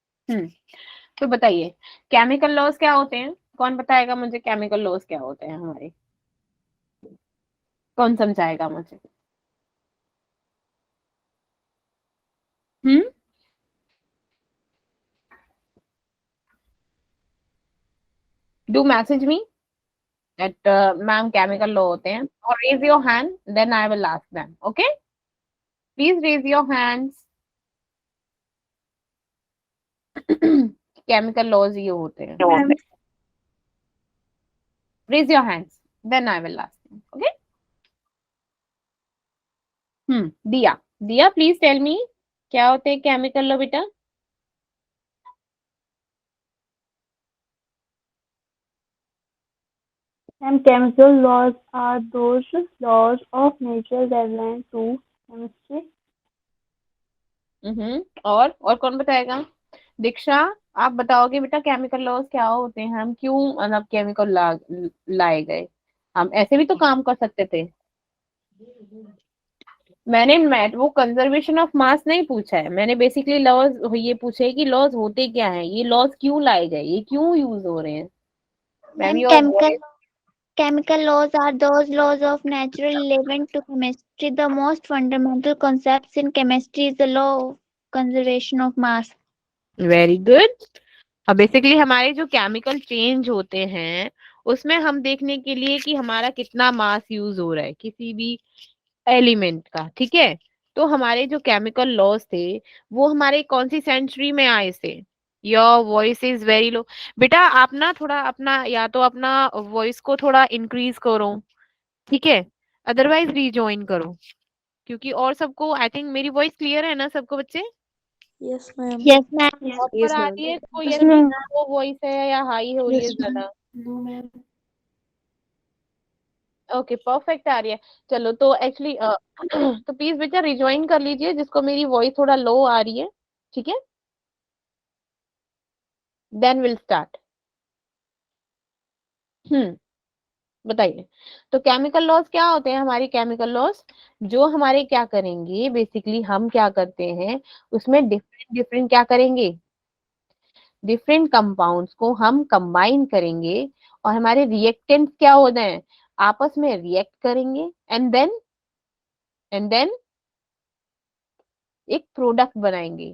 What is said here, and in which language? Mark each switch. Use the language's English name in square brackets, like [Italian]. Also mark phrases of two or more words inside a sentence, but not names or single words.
[Hindi] तो बताइए [English] chemical laws [Hindi] क्या होते हैं, कौन बताएगा मुझे [English] chemical laws [Hindi] क्या होते हैं हमारे, कौन समझाएगा मुझे? [English] do message me that ma'am chemical law [Hindi] होते हैं, और [English] raise your hand then I will ask them, okay? please raise your hands. chemical laws [Hindi] ये होते हैं, [English] raise your hands then I will ask them, okay? [Hindi] दिया, दिया [English] please tell me [Hindi] क्या होते हैं [English] chemical law [Hindi] बेटा? [English] And chemical laws are those laws of nature that relate to chemistry. [Hindi] और कौन बताएगा? दीक्षा, आप बताओगे बेटा [English] chemical laws [Hindi] क्या होते हैं, हम क्यों मतलब केमिकल लाए गए, हम ऐसे भी तो काम कर सकते थे। मैंने वो [English] conservation of mass [Hindi] नहीं पूछा है, मैंने बेसिकली लॉज ये पूछे है कि लॉज होते क्या हैं, ये लॉज क्यों लाए गए, ये क्यों यूज हो रहे हैं। [English] ma'am Ma'am, your chemical laws are those laws of nature relevant to chemistry. The most fundamental concepts in chemistry is the law of conservation of mass. very good. [Hindi] अब बेसिकली हमारे जो [English] chemical change [Hindi] होते हैं उसमें हम देखने के लिए कि हमारा कितना [English] mass use [Hindi] हो रहा है किसी भी एलिमेंट का, ठीक है? तो हमारे जो [English] chemical laws [Hindi] थे वो हमारे कौन सी सेंचुरी में आए थे? [English] your voice is very low [Hindi] बेटा, आप ना थोड़ा अपना या तो अपना वॉइस को थोड़ा इंक्रीज करो, ठीक है? [English] otherwise rejoin [Hindi] करो, क्योंकि और सबको [English] I think [Hindi] मेरी [English] voice clear [Hindi] है ना सबको बच्चे? [English] Yes, ma'am. Yes, ma'am. [Hindi] प्रॉपर आ रही है, कोई [English] Yes, [Hindi] ऐसी [English] ma'am. low voice [Hindi] है या हाई हो रही है [English] Yes, ma'am. [Hindi] ज्यादा? [English] No, ma'am. okay perfect [Hindi] आ रही है। चलो तो एक्चुअली तो प्लीज बेटा रिज्वाइन कर लीजिए जिसको मेरी वॉइस थोड़ा लो आ रही है, ठीक है? [English] then will start. [Hindi] बताइए तो [English] chemical laws [Hindi] क्या होते हैं हमारी [English] chemical laws, [Hindi] जो हमारे क्या करेंगे बेसिकली हम क्या करते हैं उसमें [English] different different [Hindi] क्या करेंगे, [English] different compounds [Hindi] को हम कंबाइन करेंगे और हमारे रिएक्टेंट्स क्या होते हैं आपस में रिएक्ट करेंगे [English] and then [Hindi] एक प्रोडक्ट बनाएंगे।